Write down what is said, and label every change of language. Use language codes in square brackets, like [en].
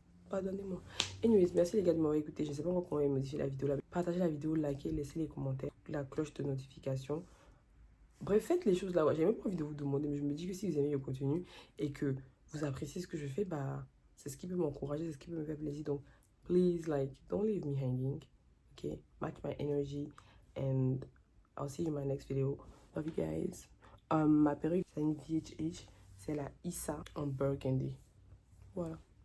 [fr] Pardonnez-moi. [en] Anyways, [fr] merci les gars de m'avoir écouté. Je ne sais pas encore comment modifier la vidéo là. Partagez la vidéo, likez, laissez les commentaires, la cloche de notification. Bref, faites les choses là. J'ai même pas envie de vous demander, mais je me dis que si vous aimez le contenu et que vous appréciez ce que je fais, c'est ce qui peut m'encourager, c'est ce qui peut me faire plaisir. Donc, [en] please, don't leave me hanging. Okay? Match my energy and I'll see you in my next video. Love you guys. [fr] Ma perruque, c'est une VHH. C'est la Issa en Burgundy. Voilà.